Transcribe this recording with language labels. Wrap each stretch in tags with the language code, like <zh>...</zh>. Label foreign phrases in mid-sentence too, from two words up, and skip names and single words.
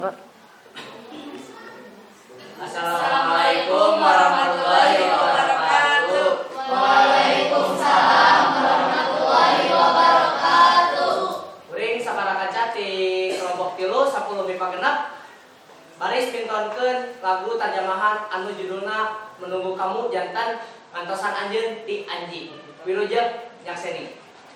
<ar>السلام عليكم ورحمة الله وبركاته. وعليكم السلام ورحمة الله وبركاته.</ar> <su>Kuring sabaraha cati kelompok 3 10 MIPA genep. Baris pintonkeun lagu terjemahan anu judulna Menunggu Kamu Jantan ngantosan anjeun ti Anji. Wilujeng nyakseni.</su>